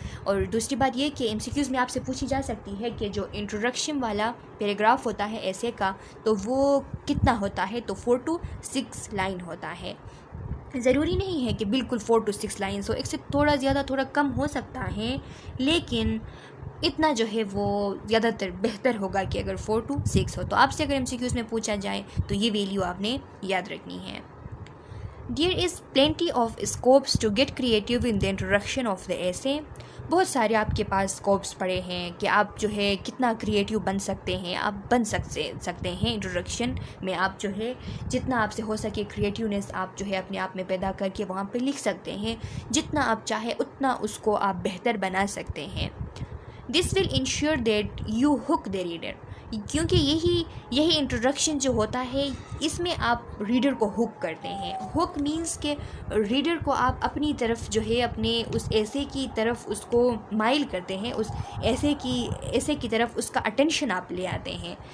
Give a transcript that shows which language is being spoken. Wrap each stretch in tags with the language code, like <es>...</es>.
<ur>اور دوسری بات یہ کہ ایم سی کیوز میں آپ سے پوچھی جا سکتی ہے کہ جو انٹروڈکشن والا پیراگراف ہوتا ہے ایسے کا تو وہ کتنا ہوتا ہے، تو 4 to 6 لائن ہوتا ہے. ضروری نہیں ہے کہ بالکل 4 to 6 لائنس ہو، ایک سے تھوڑا زیادہ تھوڑا کم ہو سکتا ہے، لیکن اتنا جو ہے وہ زیادہ تر بہتر ہوگا کہ اگر 4 to 6 ہو. تو آپ سے اگر ایم سی کیوز میں پوچھا جائے تو یہ ویلیو آپ نے یاد رکھنی ہے.</ur> <en>There is plenty of scopes to get creative in the introduction of the essay.</en> <ur>بہت سارے آپ کے پاس اسکوپس پڑے ہیں کہ آپ جو ہے کتنا کریٹیو بن سکتے ہیں. آپ بن سکتے ہیں انٹروڈکشن میں، آپ جو ہے جتنا آپ سے ہو سکے کریٹیونیس آپ جو ہے اپنے آپ میں پیدا کر کے وہاں پہ لکھ سکتے ہیں. جتنا آپ چاہے اتنا اس کو آپ بہتر بنا سکتے ہیں.</ur> <en>This will ensure that you hook the reader.</en> <ur>کیونکہ یہی انٹروڈکشن جو ہوتا ہے اس میں آپ ریڈر کو ہک کرتے ہیں. ہک مینس کہ ریڈر کو آپ اپنی طرف جو ہے اپنے اس ایسے کی طرف اس کو مائل کرتے ہیں، اس ایسے کی طرف اس کا اٹینشن آپ لے آتے ہیں.</ur>